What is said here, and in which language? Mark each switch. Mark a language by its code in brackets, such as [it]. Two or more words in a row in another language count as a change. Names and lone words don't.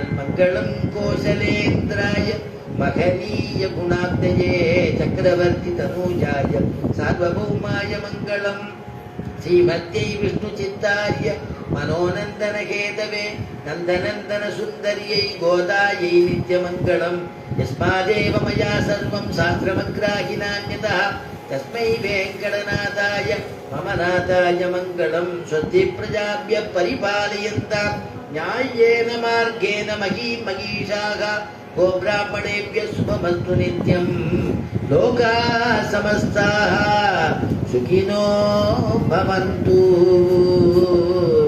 [sa] मङ्गलं कोसलेन्द्राय महनीय गुणाब्धये चक्रवर्ति तनूजाय सार्वभौमाय मङ्गलम्. श्रीमत्यै विष्णु चित्तार्य मनोनन्दन हेतवे नन्दनन्दन सुन्दर्यै गोदायै नित्यमङ्गलम्. यस्मादेव मया सर्वं शास्त्रमग्राहि नान्यथा तस्मै वेङ्कटनाथाय मम नाथाय मङ्गलं स्वस्ति प्रजाभ्य परिपालयन्तां न्याय्येन मार्गेण महीमहीषाः गोब्राह्मणेभ्यः शुभमस्तु नित्यं लोकाः समस्ताः सुखिनो भवन्तु।